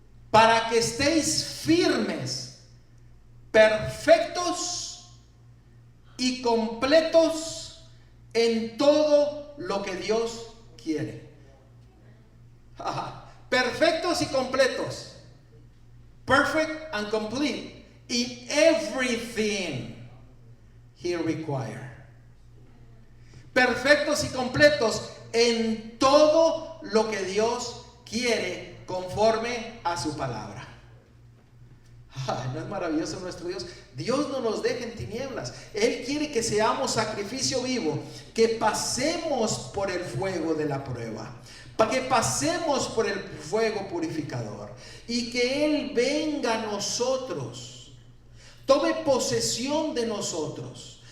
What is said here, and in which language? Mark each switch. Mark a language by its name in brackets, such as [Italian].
[Spanish] Para que estéis firmes, perfectos y completos en todo lo que Dios quiere. Perfectos y completos. [English] Perfect and complete in everything He requires. [Spanish] Perfectos y completos en todo lo que Dios quiere conforme a su palabra. ¿No es maravilloso nuestro Dios? Dios no nos deja en tinieblas. Él quiere que seamos sacrificio vivo, que pasemos por el fuego de la prueba, para que pasemos por el fuego purificador y que Él venga a nosotros, tome posesión de nosotros.